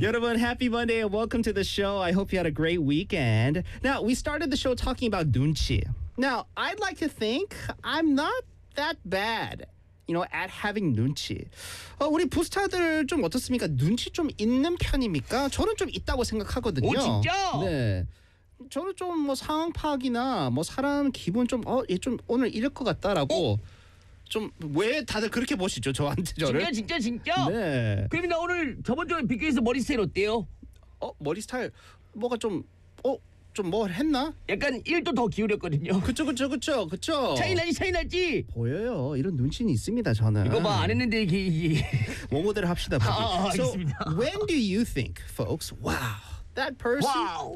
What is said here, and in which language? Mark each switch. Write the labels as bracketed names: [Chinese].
[English] 여러분, Happy Monday and welcome to the show. I hope you had a great weekend. Now, we started the show talking about 눈치. Now, I'd like to think I'm not that bad. You know, at having 눈치. [Korean] 우리 부스타들 좀 어떻습니까? 눈치 좀 있는 편입니까? 저는 좀 있다고 생각하거든요. 오, 진짜? 네. 저는 좀 뭐 상황 파악이나 뭐 사람 기분 좀 얘 좀 오늘 이럴 것 같다라고 좀 왜 다들 그렇게 보시죠? 저한테 저를? 진짜? 네. 그럼 나 오늘 저번 주에 비교해서 머리 스타일 어때요? 머리 스타일 뭐가 좀 좀 뭘 했나? 약간 1도 더 기울였거든요. 그쵸. 차이 날지? 보여요. 이런 눈치는 있습니다, 저는. 이거 봐, 안 했는데 이게. 원고대로 합시다, 보기. 알겠습니다. [English] So, when do you think, folks, wow, that person, wow.